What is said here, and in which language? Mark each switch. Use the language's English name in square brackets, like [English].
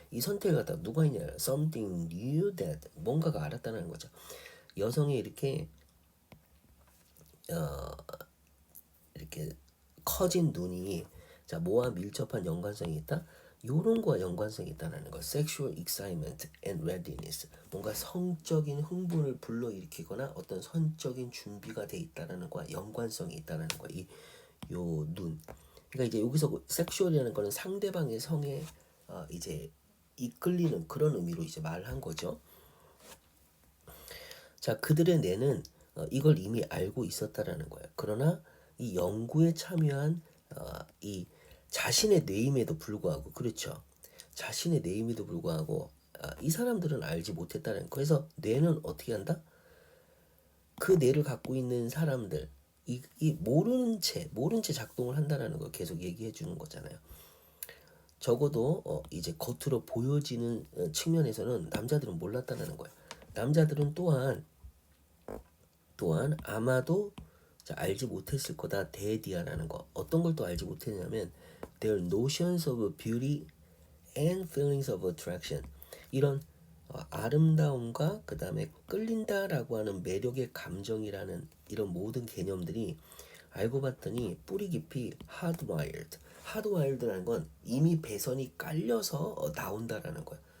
[Korean] 이 선택을 갖다 누가 했냐? [English] Something knew that [Korean] 뭔가가 알았다는 거죠. 여성이 이렇게 커진 눈이 자 뭐와 밀접한 연관성이 있다? 요런 거와 연관성이 있다는 거. [English] Sexual excitement and readiness. [Korean] 뭔가 성적인 흥분을 불러일으키거나 어떤 성적인 준비가 돼 있다는 거와 연관성이 있다는 거. 요 눈. 그러니까 이제 여기서 섹슈얼이라는 거는 상대방의 성에 이제 이끌리는 그런 의미로 이제 말한 거죠. 자, 그들의 뇌는 이걸 이미 알고 있었다라는 거예요. 그러나 이 연구에 참여한 이 자신의 뇌임에도 불구하고 그렇죠. 자신의 뇌임에도 불구하고 이 사람들은 알지 못했다는 거예요. 그래서 뇌는 어떻게 한다? 그 뇌를 갖고 있는 사람들 이 모르는 채 작동을 한다라는 걸 계속 얘기해 주는 거잖아요. 적어도 이제 겉으로 보여지는 측면에서는 남자들은 몰랐다는 거예요. 남자들은 또한 아마도 알지 못했을 거다. 데디아라는 거. 어떤 걸 또 알지 못했냐면 [English] their notions of beauty and feelings of attraction. [Korean] 이런 아름다움과 그 다음에 끌린다라고 하는 매력의 감정이라는 이런 모든 개념들이 알고 봤더니 뿌리 깊이 hardwired. hardwired라는 건 이미 배선이 깔려서 나온다라는 거야.